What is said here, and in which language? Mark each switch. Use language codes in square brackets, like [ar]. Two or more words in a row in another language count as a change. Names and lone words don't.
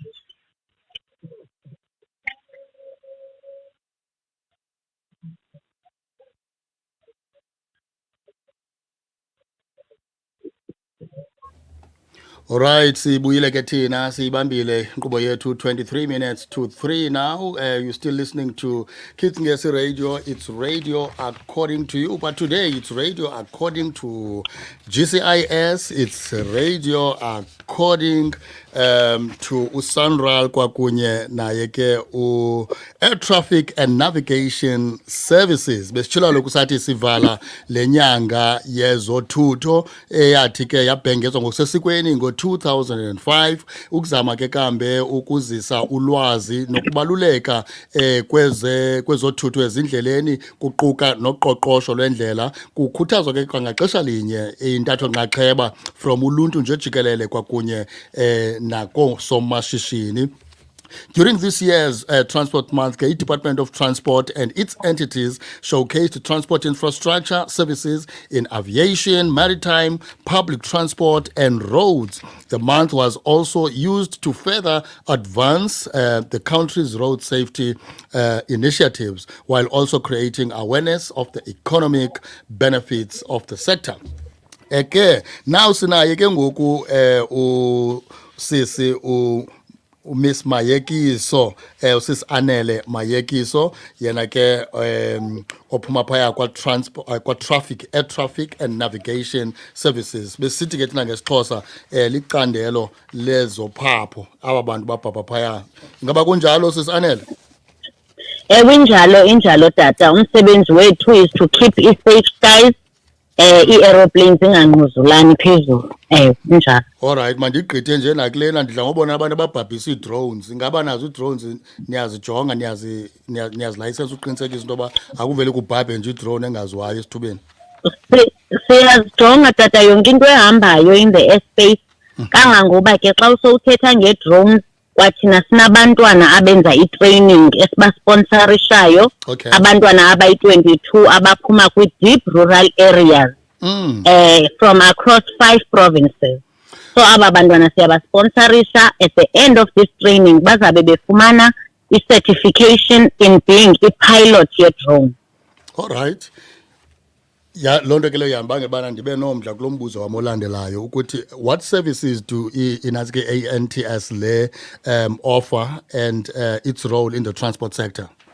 [xh] Alright, sibuyile ke thina siyibambile inkqubo yethu [en] 23 minutes to 3 now. You're still listening to Kids Ngesi Radio. It's radio according to you, but today it's radio according to GCIS. It's radio according to Sanral [xh] kwakunye naye ke [en] Air Traffic and Navigation Services. [xh] Besitshila lokusathi sivala lenyanga yezothutho eyathi ke yabhengezwa ngokusesikweni ngo-2005 ukuzama ke kambe ukuzisa ulwazi nokubaluleka kwezothutho ezindleleni kuquka noqoqosho lwendlela kukhuthazwa ke kwangaxesha linye intatho nxaxheba from uluntu nje jikelele kwakunye nakosomashishini. [en] During this year's Transport Month, the Department of Transport and its entities showcased transport infrastructure services in aviation, maritime, public transport, and roads. The month was also used to further advance the country's road safety initiatives while also creating awareness of the economic benefits of the sector. [xh] Eke now sinaye ke ngoku u sisi u Miss Mayekiso usisi Anele Mayekiso yena ke ophuma phaya kwa traffic air traffic and navigation services besithi ke thina ngesixhosa licandelo lezophapho aba bantu babhabha phaya ngaba kunjalo sisi Anele. Injalo tata. Umsebenzi wethu [en] is to keep safe skies. [xh] I-aeroplanes ingangquzulani phezulu. Injalo. Alright, mandigqithe nje nakulena ndidla ngobona abantu ababhabhisa ii-drones. Ingaba nazo ii-drones niyazijonga niyazilayisensa uqinisekisa into yoba akuvele kubhabhe nje i-drone engaziwayo esithubeni. Siyazijonga tata yonke into ehambayo [en] in the airspace. [xh] Kangangoba ke xa usowuthetha nge-drones kwathina sinabantwana abenza i-training esibasponsorishayo. [en] Okay. [xh] Abantwana abayi-22 abaphuma kwi-deep [en] rural areas from across 5 provinces. [xh] So aba bantwana siyabasponsorisha. [en] At the end of this training [xh] bazabe befumana [en] i-certification in being i-pilot ye-drone. Alright. [xh] Ya loo nto ke leyo yambangela ubana ndibe nomdla kulo mbuzo wam olandelayo ukuthi [en] what services do [xh] inazi ke ANTS le [en] offer and its role in the transport sector?